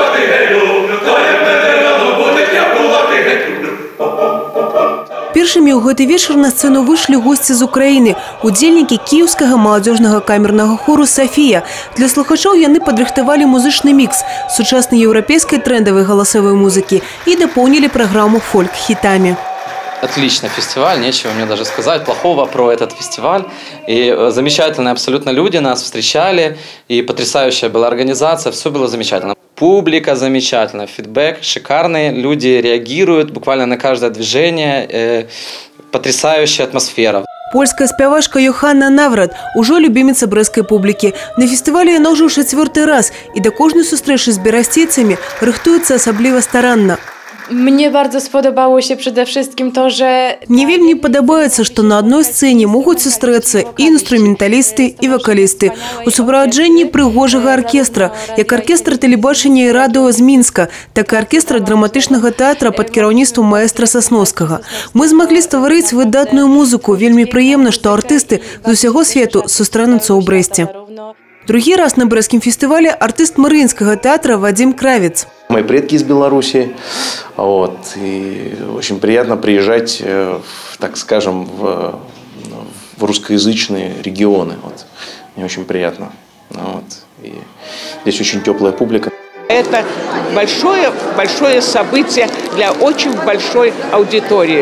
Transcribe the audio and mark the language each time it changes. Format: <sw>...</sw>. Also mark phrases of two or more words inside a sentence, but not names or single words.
<be>Першымі ў гэты вечар на сцэну выйшлі госці з Украіны, удзельнікі кіеўскага маладзёжнага камернага хору «Софія». Для слухачоў яны падрыхтавалі музычны мікс сучаснай еўрапейскай трендавай галасовой музыкі і дапоўнілі праграму фольк-хітамі.</be> <ru>Отличный фестиваль, нечего мне даже сказать плохого про этот фестиваль. И замечательные абсолютно люди нас встречали, и потрясающая была организация, все было замечательно. Публика замечательная, фидбэк шикарный, люди реагируют буквально на каждое движение, потрясающая атмосфера.</ru> <be>Польская спявачка Йоханна Наврат ужо любіміца брэсцкай публікі. На фестывалі яна ўжо ў 4-й раз, і да кожнай сустрэчы з берасцейцамі рыхтуецца асабліва старанна.</be> <pl>Mnie bardzo spodobało się przede wszystkim to, że...</pl> <be>Мне вельмі падабаецца, што на адной сцэне могуць сустрэцца і інструменталісты, і вакалісты у суправаджэнні прыгожага аркестра, як аркестр тэлебачання і радыё з Мінска, так і аркестр драматычнага тэатра пад кіраўніцтвам маэстра Сасноўскага. Мы змаглі стварыць выдатную музыку. Вельмі прыемна, што артысты з усяго свету сустрэнуцца ў Брэсце. Другі раз на Брэсцкім фестывале артыст Марыінскага тэатра Вадим Кравец.</be> <ru>Мои предки из Беларуси, и очень приятно приезжать, так скажем, в русскоязычные регионы. Мне очень приятно. И здесь очень теплая публика. Это большое событие для очень большой аудитории.</ru>